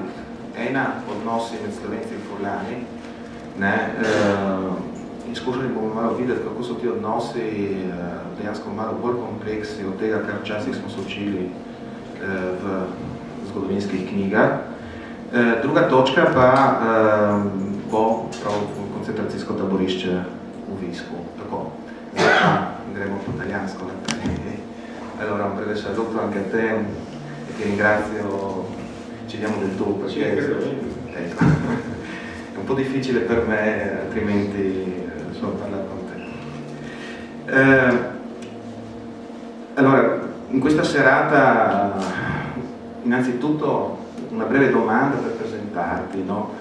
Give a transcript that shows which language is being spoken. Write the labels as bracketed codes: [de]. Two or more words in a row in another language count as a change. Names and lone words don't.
[sl] Ena, odnosi med Slovenci in Furlani. In skušali bomo malo videti, kako so ti odnosi dejansko malo bolj kompleksni od tega, kar včasih smo se učili v zgodovinskih knjigah. Druga točka pa bo prav koncentracijsko taborišče v Visku. Tako, zdaj pa gremo po italijansko naprej. [it] Allora, un breve saluto anche a te e ti ringrazio, ci diamo del tu perché ecco, è un po' difficile per me, altrimenti solo parlare con te. Allora, in questa serata, innanzitutto una breve domanda per presentarti, no?